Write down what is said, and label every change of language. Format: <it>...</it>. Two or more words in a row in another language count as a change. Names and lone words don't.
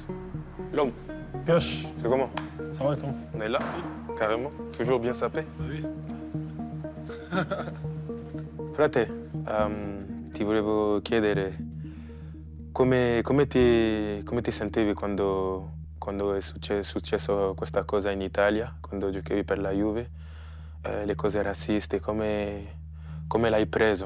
<fr>L'homme, Pioche, c'est comment? ça va et toi? On est là, carrément, toujours bien sapé. Oui.</fr> <it>Frate, ti volevo chiedere come ti sentivi quando è successo questa cosa in Italia, quando giocavi per la Juve, le cose razziste, come l'hai preso?</it>